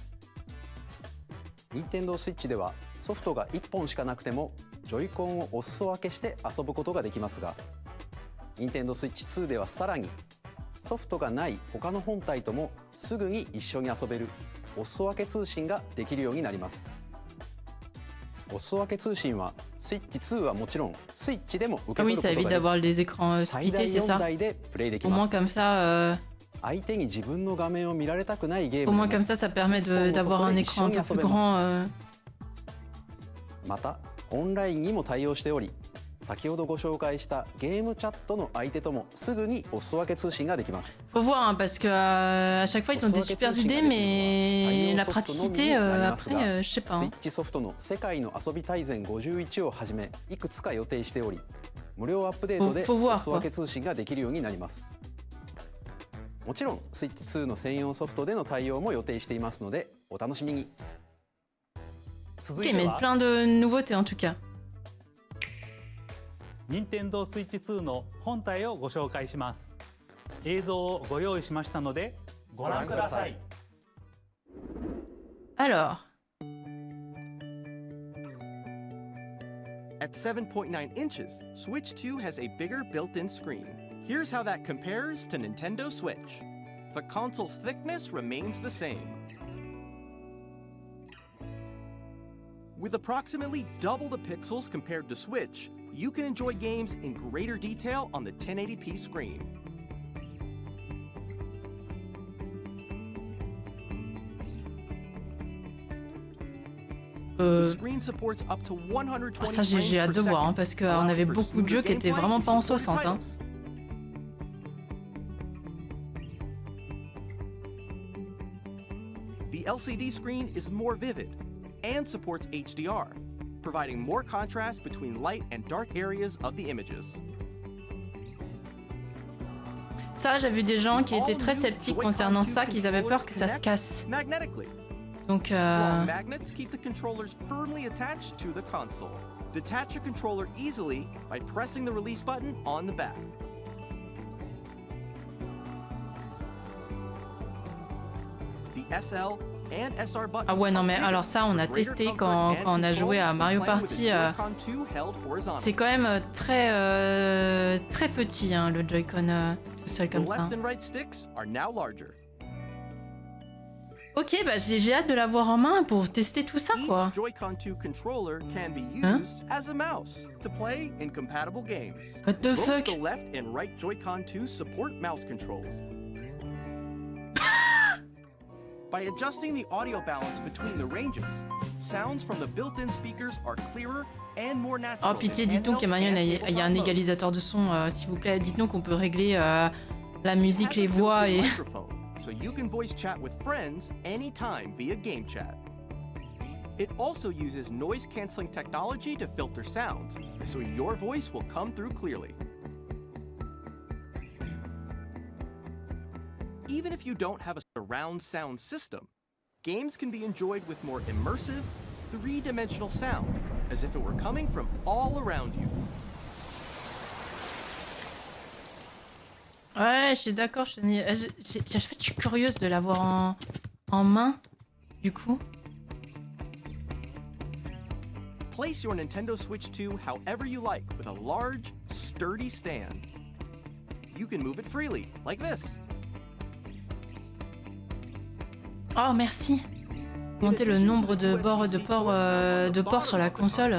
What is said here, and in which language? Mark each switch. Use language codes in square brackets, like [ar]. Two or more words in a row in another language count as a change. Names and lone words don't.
[ja] 任天堂スイッチではソフトが1本しかなくてもジョイコンをお裾分けして遊ぶことができますが、任天堂スイッチ2ではさらにソフトがない他の本体ともすぐに一緒に遊べるお裾分け通信ができるようになります。お裾分け通信はスイッチ2はもちろんスイッチでも受け Ah 取 [fr] oui, [ja] る [fr] ça [ja] こと [fr] évite [ja] がで [fr] d'avoir des [ja] き、 [fr] écrans [ja] 最大 [fr] splittés, c'est [ja] 4 [fr] ça? [ja] 台でプレイでき [fr] Au [ja] ま [fr] moins [ja] す。 [fr] comme ça, [ja] 相手に自分の画面を見られたくないゲー [fr] au [ja] ム [fr] moins [ja] でも [fr] comme ça permet d'avoir un écran un peu plus grand. [ja] またオンラインにも対応しており、先ほどご紹介したゲームチャットの相手ともすぐにお裾分け通信ができます。 [fr] Faut voir, hein, parce que à chaque fois ils ont des super idées, mais la praticité, après, je sais pas. [ja] スイ [fr] Hein. [ja] ッチソフトの世界の遊び大全51をはじめいくつか予定しており、無料アップデートで [fr] Faut [ja] お [fr] voir, [ja] 裾分け通信ができるようになります。もちろんスイッチ2の専用ソフトでの対応も予定していますのでお楽しみに。続 [fr] Ok, [ja] いて [fr] mais [ja] は [fr] plein de nouveautés en tout cas. [ja] 任天堂スイッチ2の本体をご紹介します。映像をご用意しましたのでご覧ください。 [fr] Alors, [en] At 7.9 inches, Switch 2 has a bigger built-in screen. Here's how that compares to Nintendo Switch. The console's thickness remains the same. With approximately double the pixels compared to Switch, you can enjoy games in greater detail on the 1080p screen. The screen supports up to 120 [fr] ça j'ai hâte de voir, hein, parce qu'on avait beaucoup de jeux qui étaient vraiment pas en 60. Hein. [en] The LCD screen is more vivid and supports HDR, providing more contrast between light and dark areas of the images. [fr] Ça, j'ai vu des gens qui étaient très sceptiques concernant ça, qu'ils avaient peur que ça se casse. [en] Magnetically. [fr] Donc, [en] Strong magnets keep the controllers firmly attached to the console. Detach your controller easily by pressing the release button on the back. The SL and SR buttons [fr] ah ouais, non mais [en] are bigger [fr] alors ça, on a [en] for greater [fr] testé [en] comfort [fr] quand [en] and [fr] on a [en] control [fr] joué à [en] when [fr] Mario [en] playing with the [fr] Party. [en] Joy-Con 2 held horizontally. [fr] C'est quand même très petit, hein, le Joy-Con tout seul [en] The [fr] comme ça. [en] left and right sticks are now larger. [fr] Ok, bah j'ai hâte de l'avoir en main pour tester tout ça, quoi. [en] Each Joy-Con 2 controller can be [fr] Hein? [en] used as a mouse to play in compatible games. What the Both fuck? the left and right Joy-Con 2 support mouse controls. By adjusting the audio balance between the ranges, sounds from the built-in speakers are clearer and more natural. [fr] Oh pitié, dites-nous qu'il y a un égalisateur de son, s'il vous plaît. Dites-nous qu'on peut régler la musique, les voix et... [en] So you can voice chat with friends anytime via game chat. It also uses noise-canceling technology to filter sounds, so your voice will come through clearly. Even if you don't have a surround sound system, games can be enjoyed with more immersive, three-dimensional sound, as if it were coming from all around you. [fr] Ouais, je suis d'accord. En fait, je suis curieuse de l'avoir en main, du coup. [en] Place your Nintendo Switch 2 however you like with a large, sturdy stand. You can move it freely, like this. [fr] Oh, merci. Augmenter le nombre de ports sur la console.